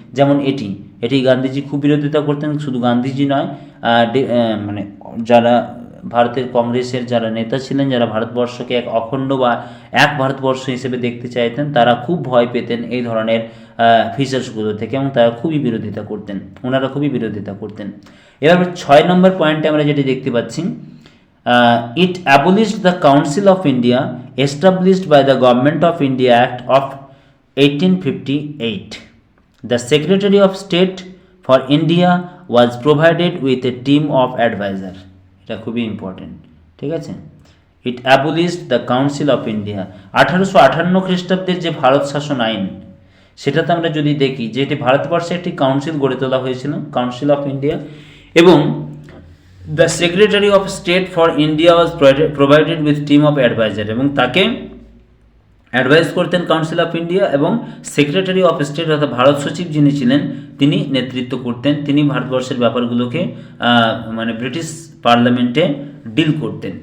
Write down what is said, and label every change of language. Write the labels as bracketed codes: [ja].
[bn] যেমন এটি গান্ধীজি খুব বিরোধিতা করতেন। শুধু গান্ধীজি নয়, মানে যারা ভারতের কংগ্রেসের যারা নেতা ছিলেন, যারা ভারতবর্ষকে এক অখণ্ড বা এক ভারতবর্ষ হিসেবে দেখতে চাইতেন, তারা খুব ভয় পেতেন এই ধরনের ফিচার্সগুলো থেকে, এবং তারা খুবই বিরোধিতা করতেন, ওনারা খুবই বিরোধিতা করতেন। এবার 6 নম্বর পয়েন্টে আমরা যেটি দেখতে পাচ্ছি, [en] it abolished the Council of India established by the Government of India Act of 1858. The Secretary of State for India was provided with a team of advisor. [bn] এটা খুবই ইম্পর্টেন্ট, ঠিক আছে। [en] It abolished the council of India. [bn] 1858 খ্রিস্টাব্দের যে ভারত শাসন আইন, সেটাতে আমরা যদি দেখি যে এটি ভারতবর্ষে একটি কাউন্সিল গড়ে তোলা হয়েছিল, কাউন্সিল অফ ইন্ডিয়া, এবং [en] the secretary of state for India was provided with team of adviser, [bn] এবং তাকে অ্যাডভাইস করতেন কাউন্সিল অফ ইন্ডিয়া, এবং সেক্রেটারি অফ স্টেট অর্থাৎ ভারত সচিব যিনি ছিলেন তিনি নেতৃত্ব করতেন, তিনি ভারতবর্ষের ব্যাপারগুলোকে মানে ব্রিটিশ পার্লামেন্টে ডিল করতেন।